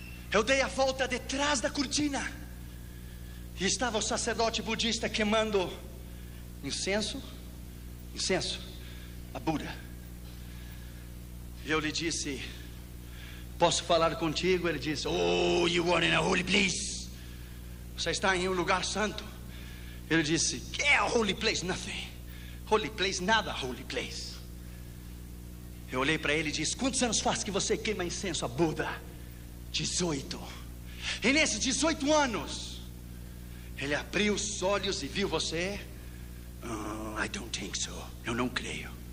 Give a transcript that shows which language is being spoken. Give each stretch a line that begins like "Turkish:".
Portuguese: Eu dei a volta detrás da cortina e estava o sacerdote budista queimando incenso a Buda. E eu lhe disse, posso falar contigo?
English: Ele disse, oh, you are in a holy place.
Portuguese: Você está em um lugar santo. Ele disse, que é a
English: holy place? Nothing.
Portuguese: Holy place, nada holy place. Eu olhei para ele e disse, quantos anos faz que você queima incenso a Buda? 18. E nesses 18 anos ele abriu os olhos e viu você.
English: I don't think so.
Portuguese: Eu não creio.